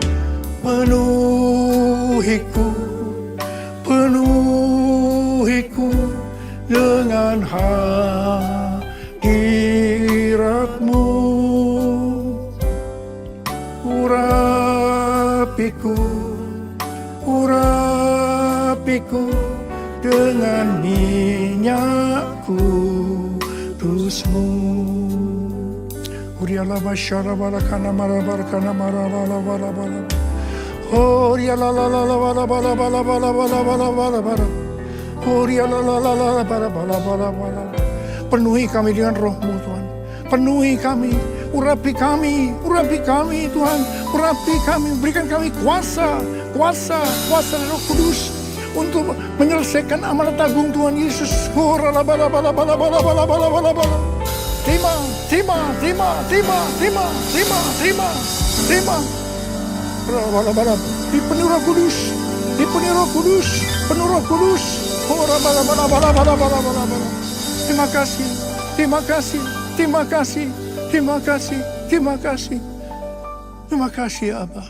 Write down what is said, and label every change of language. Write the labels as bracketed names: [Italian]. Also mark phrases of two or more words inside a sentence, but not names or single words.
[Indonesian] Penuhiku, penuhiku dengan hadirat-Mu. Urapiku, urapiku dengan minyak kudus-Mu. Uriala basyara barakana marabarakana marabala. Oh, ya la la la la la la la la la la la. Oh, ya la la la la la. Penuhi kami dengan Roh-Mu, Tuhan. Penuhi kami, urapi kami Tuhan. Urapi kami, berikan kami kuasa Roh Kudus untuk menyelesaikan amanat agung Tuhan Yesus. Oh, la la la la. Terima. Dipenuhi Roh Kudus, penuh Roh Kudus. Terima kasih ya Abba.